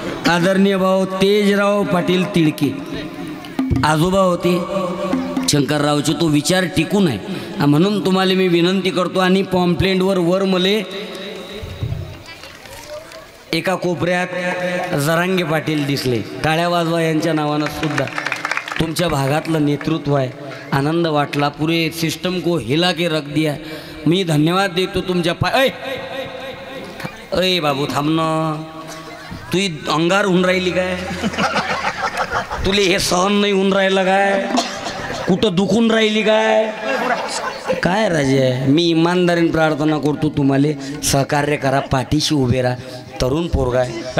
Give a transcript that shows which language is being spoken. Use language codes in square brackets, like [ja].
[mr] आदरणीय भाऊ तेजराव पाटील तिडके आजोबा होते शंकररावचे. तो विचार टिकून आहे म्हणून तुम्हाला मी विनंती करतो. आणि पॉम्पलेंटवर वर मले एका कोपऱ्यात जरांगे पाटील दिसले. टाळ्या वाजवा यांच्या नावानं सुद्धा. तुमच्या भागातलं नेतृत्व आहे. आनंद वाटला. [hi] पुरे सिस्टम को हिला के रख दिया. [mr] मी धन्यवाद देतो तुमच्या अय बाबू थांबणं. तू अंगार होऊन राहिली काय? तुले हे सहन नाही होऊन राहिलं काय? कुठं दुखून राहिली काय? काय राजे मी इमानदारीने प्रार्थना करतो तुम्हाला सहकार्य करा. पाठीशी उभे राहा. तरुण पोरगा आहे.